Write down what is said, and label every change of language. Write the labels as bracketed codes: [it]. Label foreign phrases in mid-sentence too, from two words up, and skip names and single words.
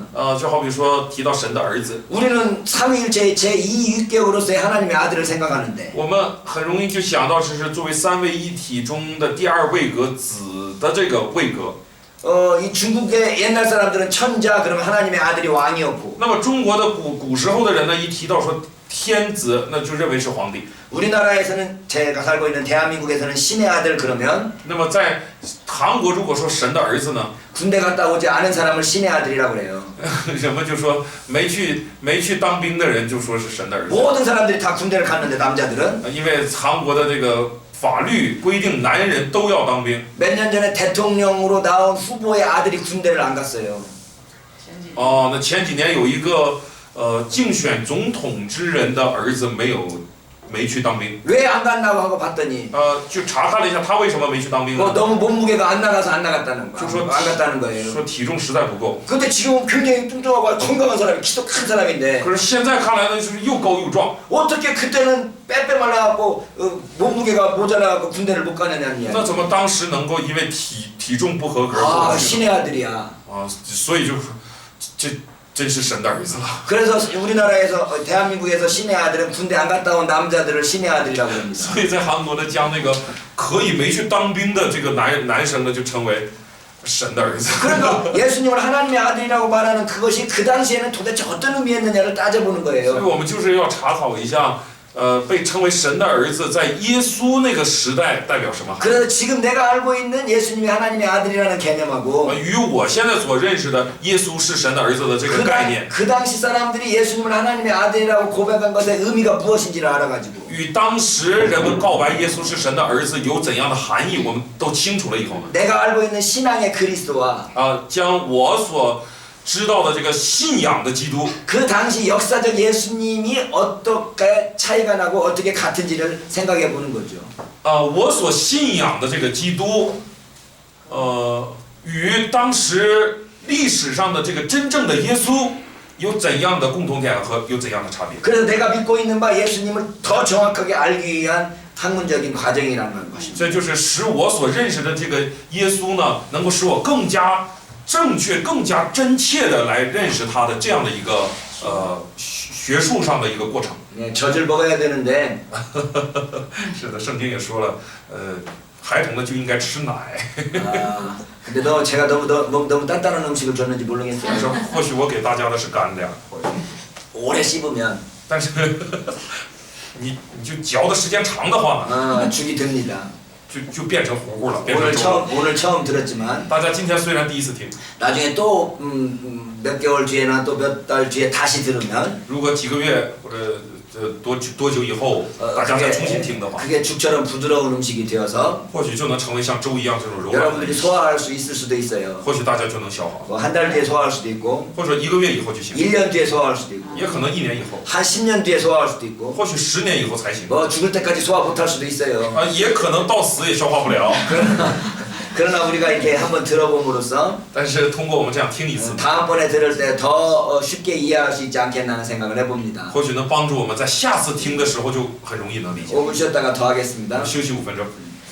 [zh] 就好比说提到神的儿子， [ko] 우리는 삼위일체 제2위격으로서의 하나님의 아들을 생각하는데 [zh] 我们很容易就想到这是作为三位一体中的第二位格子的这个位格。 [ko] 이 중국의 옛날 사람들은 천자 그러면 하나님의 아들이 왕이었고 [zh] 那么中国的古时候的人呢，一提到说天子，那就认为是皇帝。 [ko] 우리나라에서는 제가 살고 있는 대한민국에서는 신의 아들 그러면 [zh] 那么在韩国，如果说神的儿子呢， [ko] 군대 갔다 오지 않은 사람을 신의 아들이라고 그래요. [zh] 人们就说没去当兵的人就说是神的儿子， [ko] 모든 사람들이 다 군대를 갔는데 남자들은 [zh] 因为韩国的这个法律规定男人都要当兵。 [ko] 몇 년 전에 대통령으로 나온 후보의 아들이 군대를 안 갔어요. [zh] 前几哦，那前几年有一个竞选总统之人的儿子没去当兵， [ko] 왜 안 갔나고 하고 봤더니 [zh] 就查看了一下他为什么没去当兵 [ko] 뭐 [zh] 呢？ [ko] 너무 몸무게가 안 나가서 안 나갔다는 거야. 저- 안 갔다는 거예요. [zh] 说体重实在不够。 [ko] 근데 지금은 굉장히 뚱뚱하고 건강한 사람이 키도 큰 사람인데 [zh] 可是现在看来呢，就是又高又壮。 [ko] 어떻게 그때는 빼빼 말라갖고 몸무게가 모자라갖고 군대를 못 가느냐는 [zh] 那 [ko] 이야기. [zh] 怎么当时能够因为体重不合格 아 不去呢？ [ko] 신의 아들이야. [zh] 啊，所以就是这真是神的儿子了。 [ko] 그래서 우리나라에서 대한민국에서 신의 아들은 군대 안 갔다 온 남자들을 신의 아들이라고 합니다. [zh] 所以在韩国呢，将那个可以没去当兵的这个男生呢，就称为神的儿子。 [ko] 그러니까 예수님을 하나님의 아들이라고 말하는 그것이 그 당시에는 도대체 어떤 의미였느냐를 따져보는 [zh] 所以 [ko] 거예요. [zh] 我们就是要查考一下，被称为神的儿子，在耶稣那个时代代表什么？ [ko] 그래서 지금 내가 알고 있는 예수님이 하나님의 아들이라는 개념하고 [zh] 与我现在所认识的耶稣是神的儿子的这个概念， [ko] 그 당시 사람들이 예수님을 하나님의 아들이라고 고백한 것의 의미가 무엇인지를 알아가지고 [zh] 与当时人们告白耶稣是神的儿子有怎样的含义，我们都清楚了以后呢， [ko] 내가 알고 있는 신앙의 그리스도와 [zh] 将我所知道的这个信仰的基督， [ko] 그 당시 역사적 예수님이 어떻게 차이가 나고 어떻게 같은지를 생각해 보는 거죠. [zh] 我所信仰的这个基督，与当时历史上的这个真正的耶稣有怎样的共同点和有怎样的差别？ [ko] 그래서 내가 믿고 있는 바 예수님을 더 정확하게 알기 위한 학문적인 과정이라는 것입니다. [zh] 这就是使我所认识的这个耶稣呢，能够使我更加正确、更加真切的来认识他的这样的一个学术上的一个过程。 [ko] 네, 젖을 먹어야 되는데 [zh] 是的，圣经也说了，孩童呢就应该吃奶。 [ko] 아, 근데 제가 너무 단단한 음식을 줬는지 모르겠어요. [zh] 但是或许我给大家的是干粮，或许 [ko] 오래 씹으면 [zh] 但是你就嚼的时间长的话呢， [ko] 죽이 듭니다. [zh] 就变成糊糊了，变成粥了。 [ko] 오늘 처음 들었지만 [zh] 大家今天虽然第一次听， [ko] 나중에 또 몇 개월 뒤에나 또 몇 달 뒤에 다시 들으면 [zh] 如果几个月或者多久以后，大家再重新听的话， [ko] 그게 죽처럼 부드러운 음식이 되어서 [zh] 或许就能成为像粥一样这种柔软的 [ko] 여러분들이 [zh] 饮食， [ko] 소화할 수 있을 수도 있어요. [zh] 或许大家就能消化， [ko] 뭐 한 달 뒤에 소화할 수도 있고 [zh] 或者一个月以后就行， [ko] 1년 뒤에 소화할 수도 있고 [zh] 也可能1年以后， [ko] 한 10년 뒤에 소화할 수도 있고 [zh] 或许10年以后才行， [ko] 뭐 죽을 때까지 소화 못할 수도 있어요. [zh] 也可能到死也消化不了。 [ko] 그러나 우리가 이렇게 한번 들어봄으로써 [zh] 但是通过我们这样听一次， [ko] 다음번에 들을 때 더 쉽게 이해할 수 있지 않겠나 하는 생각을 해봅니다. [zh] 或许能帮助我们在下次听的时候就很容易能理解。 [ko] 5분 쉬었다가 더 하겠습니다. [zh] 休息5分钟。